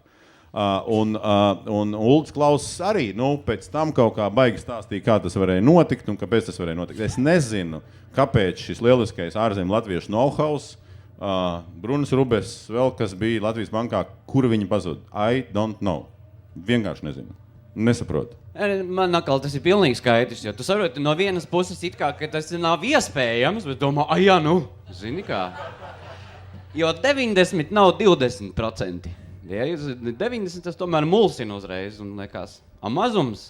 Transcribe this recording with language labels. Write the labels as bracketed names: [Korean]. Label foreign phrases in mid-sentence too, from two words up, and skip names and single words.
[Latvian] Un Ulds Klauss arī, nu, pēc tam kaut kā baigi stāstīja, kā tas varēja notikt un kāpēc tas varēja notikt. Es nezinu, kāpēc šis lieliskais ārzemju latviešu know-hows, Brunis Rubes, vēl kas bija Latvijas bankā, kur viņi pazud. [English] I don't know. [Latvian] Vienkārši nezinu. Nesaprotu. Man atkal tas ir pilnīgi skaidrs, jo tu saproti no vienas puses it kā, ka tas nav iespējams, bet domā, jā, nu, zini kā. Jo 90 nav 20%. Ja 90 tas tomēr mulsina uzreiz un liekas, mazums?